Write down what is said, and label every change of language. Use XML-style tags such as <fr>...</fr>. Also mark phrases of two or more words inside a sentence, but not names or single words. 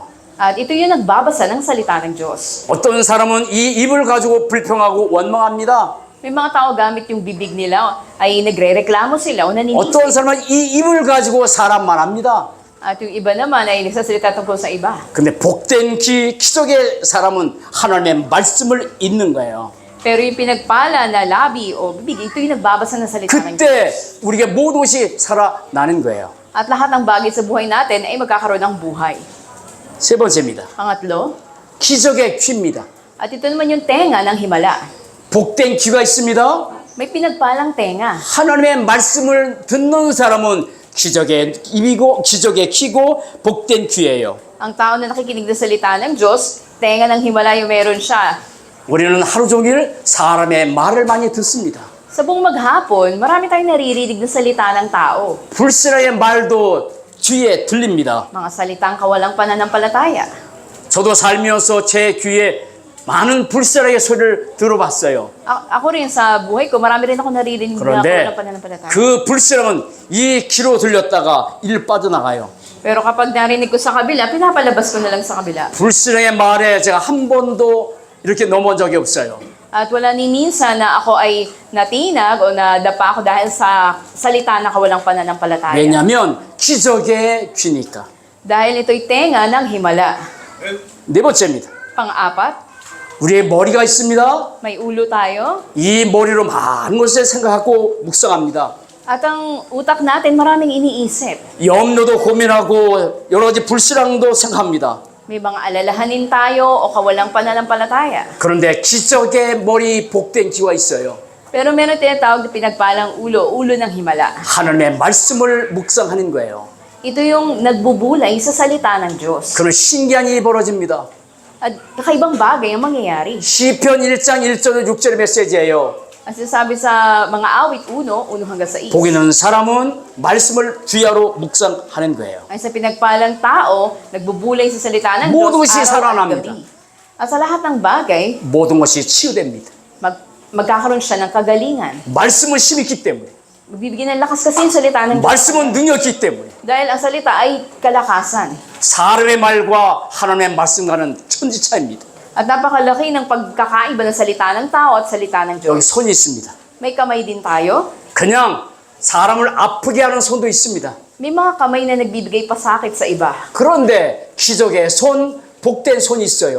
<tl>At ito yung nagbabasa ng salita ng Diyos.</tl> <ko>어떤 사람은 이 입을 가지고 불평하고 원망합니다.</ko> <tl>May mga tao gamit yung bibig nila ay nagre-reklamo sila o</tl> <ko>어떤</ko> <tl>naninisi.</tl> <ko>사람은 이 입을 가지고 사람만 합니다.</ko> <tl>At yung iba naman ay nagsasalita tungkol sa iba.</tl> <ko>근데 복된 기적의 사람은 하나님의 말씀을 읽는 거예요.</ko> <tl>Pero yung pinagpala na labi o bibig, ito yung nagbabasa ng salita ng Diyos.</tl> <ko>그때 우리에게 모든 것이 살아나는 거예요.</ko> <tl>At lahat ng bagay sa buhay natin ay magkakaroon ng buhay.</tl> <ko>세 번째입니다.</ko> <tl>Pangatlo,</tl> <ko>기적의 귀입니다.</ko> <tl>at ito naman yung tenga ng himala.</tl> <ko>복된 귀가 있습니다.</ko> <tl>May pinagpalang tenga.</tl> <ko>하나님의 말씀을 듣는 사람은 기적의 입이고 기적의 귀고 복된 귀예요.</ko> <tl>Ang tao na nakikinig ng salita ng Diyos, tenga ng himala yung meron siya.</tl> <ko>우리는 하루 종일 사람의 말을 많이 듣습니다.</ko> <tl>Sa buong maghapon, marami tayong naririnig ng salita ng tao.</tl> <ko>불신앙의 말도 귀에 들립니다.</ko> <tl>Mga salitang kawalang pananampalataya.</tl> <ko>저도 살면서 제 귀에 많은 불신앙의 소리를 들어봤어요.</ko> <tl>Ako rin sa buhay ko, marami rin ako naririnig na</tl> <ko>그런데</ko> <tl>kawalang pananampalataya.</tl> <ko>그 불신앙은 이 귀로 들렸다가 일 빠져나가요.</ko> <tl>Pero kapag narinig ko sa kabila, pinapalabas ko na lang sa kabila.</tl> <ko>불신앙의 말에 제가 한 번도 이렇게 넘어온 적이 없어요.</ko> <tl>At wala ni minsan na ako ay natinag o nadapa ako dahil sa salita na kawalang pananampalataya.</tl> <ko>왜냐하면 기적의 귀니까.</ko> <tl>Dahil ito'y tenga ng himala.</tl> <ko>네 번째입니다.</ko> <tl>Pang-apat,</tl> <ko>우리의 머리가 있습니다.</ko> <tl>may ulo tayo.</tl> <ko>이 머리로 많은 것을 생각하고 묵상합니다.</ko> <tl>At ang utak natin maraming iniisip.</tl> <ko>염려도 고민하고 여러 가지 불신앙도 생각합니다.</ko> <tl>May mga alalahanin tayo o kawalang pananampalataya.</tl> <ko>그런데 기적의 머리 복된 귀가 있어요.</ko> <tl>Pero meron tinatawag na pinagpalang ulo, ulo ng himala.</tl> <ko>하나님의 말씀을 묵상하는 거예요.</ko> <tl>Ito yung nagbubulay sa salita ng Diyos.</tl> <ko>그런 신기한 일이 벌어집니다.</ko> <tl>At kakaibang bagay ang mangyayari.</tl> <ko>시편 1장 1절 6절의 메시지예요.</ko> <tl>Ang sinasabi sa mga awit 1 hanggang 6.</tl> <ko>복 있는 사람은 말씀을 귀하로 묵상하는 거예요.</ko> <tl>Ay sa pinagpalang tao, nagbubulay sa salita ng</tl> <ko>모든</ko> <tl>Diyos</tl> <ko>것이</ko> <tl>araw at</tl> <ko>살아납니다.</ko> <tl>gabi. At sa lahat ng bagay,</tl> <ko>모든 것이 치유됩니다.</ko> <tl>magkakaroon siya ng kagalingan.</tl> <ko>말씀은 힘있기 때문에.</ko> <tl>Magbibigyan ng lakas kasi yung salita ng Diyos.</tl> <ko>말씀은 능력이기 때문에.</ko> <tl>Dahil ang salita ay kalakasan.</tl> <ko>사람의 말과 하나님의 말씀과는 천지차이입니다.</ko> <tl>At napakalaki ng pagkakaiba ng salita ng tao at salita ng</tl> <ko>여기</ko> <tl>Diyos.</tl> <ko>손이 있습니다.</ko> <tl>May kamay din tayo.</tl> <ko>그냥 사람을 아프게 하는 손도 있습니다.</ko> <tl>May mga kamay na nagbibigay pasakit sa iba.</tl> <ko>그런데 기적의 손, 복된 손이 있어요.</ko>